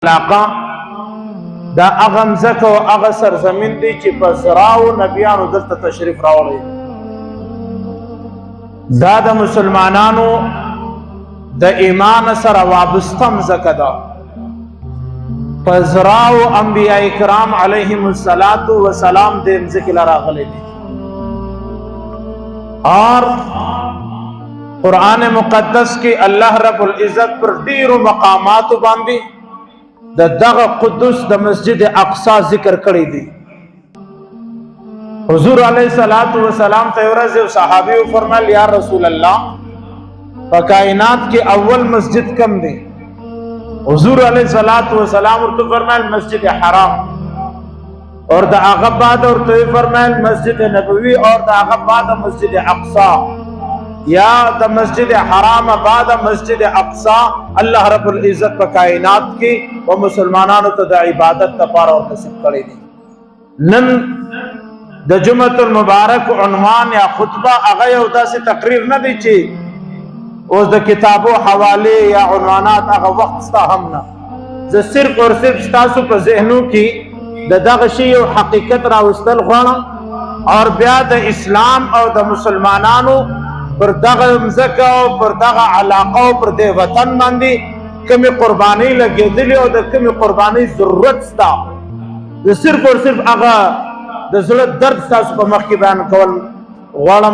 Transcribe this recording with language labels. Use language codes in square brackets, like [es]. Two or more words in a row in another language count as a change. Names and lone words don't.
[ps] علاقه دا اغه مزکه او اغه سرزمین دی چې په زراو نبیانو دلته تشریف راوړی دا د مسلمانانو د ایمان سره وابسته مزکه ده په زراو انبیاء کرام [ar] علیهم الصلاۃ والسلام [ps] د مزکه راغلي دي [ur] اور قرآن مقدس کی [ps] اللہ رب العزت پر ډیرو مقامات باندې د دغه قدس د مسجد اقصا ذکر کړی دی. حضور [ar] علیہ الصلوۃ والسلام [ps] ته ورځ یو صحابي فرمایل [ar] یا رسول الله [ps] په کائنات کې اول مسجد کم دی؟ حضور [ar] علیہ الصلوۃ والسلام [ps] ورته فرمایل مسجد حرام، اور د هغه بعد ورته فرمایل مسجد نبوي، اور د هغه بعد مسجد اقصا، یا د مسجد حرام بعد مسجد اقصا. اللہ رب العزت په کائنات کې و مسلمانانو ته د عبادت لپاره او نصیب کړی دي. نن د جمعه المبارک عنوان یا خطبه هغه یو داسې تقریر نه دی چې اوس د کتابو حواله یا عنوانات هغه وخت ستا هم نه، زه [ur] صرف اور صرف [ps] تاسو په ذهنو کې د دغه شی یو حقیقت راوستل غواړم، اور بیا د اسلام او د مسلمانانو پر دغه مزکه او پر دغه علاقه او پر د وطن باندې کمی قربانی لګېدلې او د کمی قربانی ضرورت ستا، د [ur] صرف اور صرف [ps] هغه د زړه درد تاسو په مخ کې بیان کول غواړم.